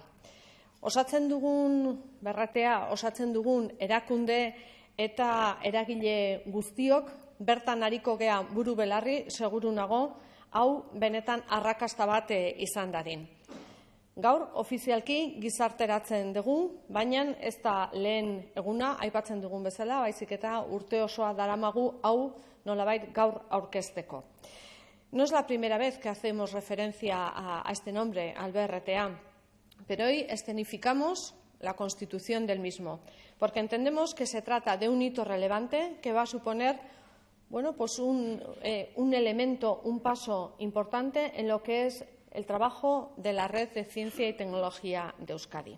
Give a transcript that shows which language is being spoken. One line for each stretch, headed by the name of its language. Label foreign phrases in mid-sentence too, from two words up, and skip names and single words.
Basque: Osatzen dugun BRTA, osatzen dugun erakunde eta eragile guztiok bertan ariko gea buru belarri, seguru nago, hau benetan arrakasta bat izan dadin. Gaur, ofizialki gizarteratzen dugu, baina ez da lehen eguna, aipatzen dugun bezala, baizik eta urte osoa daramagu hau nolabait gaur aurkezteko.
Spanish: No es la primera vez que hacemos referencia a este nombre, al BRTA, pero hoy escenificamos la constitución del mismo, porque entendemos que se trata de un hito relevante que va a suponer un elemento, un paso importante en lo que es el trabajo de la Red de Ciencia y Tecnología de Euskadi.